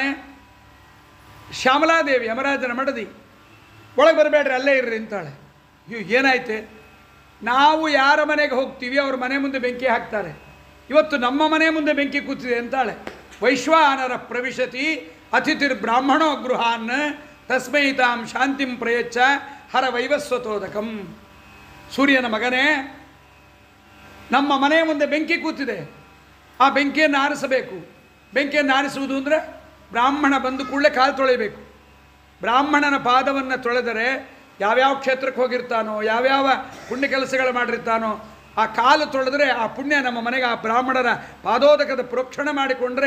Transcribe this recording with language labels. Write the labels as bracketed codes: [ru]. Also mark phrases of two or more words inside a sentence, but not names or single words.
[kn] ಶ್ಯಾಮಲಾದೇವಿ ಯಮರಾಜನ ಮಡದಿ, ಒಳಗೆ ಬರಬೇಡ್ರಿ ಅಲ್ಲೇ ಇರ್ರಿ ಅಂತಾಳೆ. ಏನಾಯ್ತೆ? ನಾವು ಯಾರ ಮನೆಗೆ ಹೋಗ್ತೀವಿ ಅವ್ರ ಮನೆ ಮುಂದೆ ಬೆಂಕಿ ಹಾಕ್ತಾರೆ, ಇವತ್ತು ನಮ್ಮ ಮನೆ ಮುಂದೆ ಬೆಂಕಿ ಕೂತಿದೆ ಅಂತಾಳೆ. [sa] ವೈಶ್ವಾನರ ಪ್ರವಿಶತಿ ಅತಿಥಿರ್ ಬ್ರಾಹ್ಮಣೋ ಗೃಹಾನ್ ತಸ್ಮೈ ತಾಂ ಶಾಂತಿಂ ಪ್ರಯಚ್ಛ ಹರ ವೈವಸ್ವತೋದಕಂ. [kn] ಸೂರ್ಯನ ಮಗನೇ, ನಮ್ಮ ಮನೆಯ ಮುಂದೆ ಬೆಂಕಿ ಕೂತಿದೆ, ಆ ಬೆಂಕಿಯನ್ನು ಆರಿಸಬೇಕು. ಬೆಂಕಿಯನ್ನು ಆರಿಸುವುದು ಅಂದರೆ ಬ್ರಾಹ್ಮಣ ಬಂದು ಕೂಡಲೇ ಕಾಲು ತೊಳೆಯಬೇಕು. ಬ್ರಾಹ್ಮಣನ ಪಾದವನ್ನು ತೊಳೆದರೆ ಯಾವ್ಯಾವ ಕ್ಷೇತ್ರಕ್ಕೆ ಹೋಗಿರ್ತಾನೋ, ಯಾವ್ಯಾವ ಪುಣ್ಯ ಕೆಲಸಗಳು ಮಾಡಿರ್ತಾನೋ, ಆ ಕಾಲು ತೊಳೆದರೆ ಆ ಪುಣ್ಯ ನಮ್ಮ ಮನೆಗೆ, ಆ ಬ್ರಾಹ್ಮಣರ ಪಾದೋದಕದ ಪ್ರೋಕ್ಷಣೆ ಮಾಡಿಕೊಂಡ್ರೆ.